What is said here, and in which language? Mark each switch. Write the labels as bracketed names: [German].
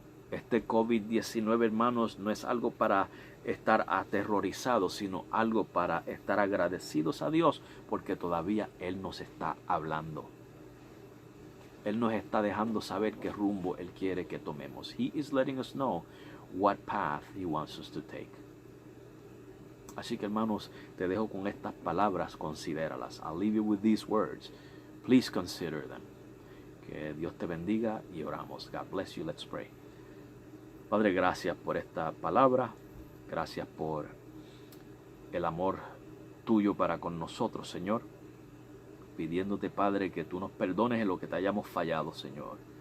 [Spanish] Este COVID-19, hermanos, no es algo para estar aterrorizados, sino algo para estar agradecidos a Dios, porque todavía Él nos está hablando. Él nos está dejando saber qué rumbo Él quiere que tomemos. [English] He is letting us know what path He wants us to take. [Spanish] Así que, hermanos, te dejo con estas palabras, considéralas. [English] I'll leave you with these words. Please consider them. [Spanish] Que Dios te bendiga y oramos. [English] God bless you. Let's pray. [Spanish] Padre, gracias por esta palabra. Gracias por el amor tuyo para con nosotros, Señor. Pidiéndote, Padre, que tú nos perdones en lo que te hayamos fallado, Señor.